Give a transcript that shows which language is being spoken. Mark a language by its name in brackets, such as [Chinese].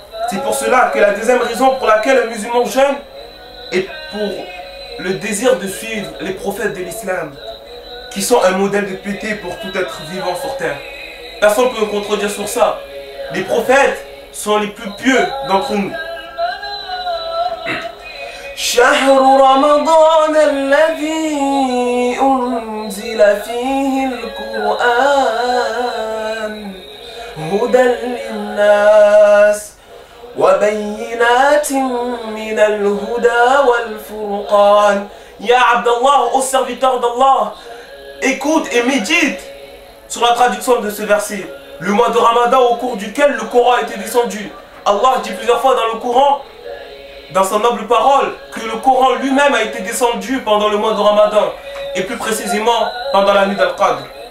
[French] C'est pour cela que la deuxième raison pour laquelle un musulman jeûne est pour le désir de suivre les prophètes de l'islam, qui sont un modèle de piété pour tout être vivant sur terre. Personne ne peut me contredire sur ça. Les prophètes sont les plus pieux d'entre nous. [Arabic] شهر رمضان الذي أنزل فيه القرآن هدى للناس وبينات من الهدى والفرقان. [French] Ya Abdallah, ô serviteur d'Allah, écoute et médite sur la traduction de ce verset. Le mois de Ramadan au cours duquel le Coran a été descendu. Allah dit plusieurs fois dans le Coran, dans sa noble parole, que le Coran lui-même a été descendu pendant le mois de Ramadan, et plus précisément pendant la nuit d'Al-Qadr.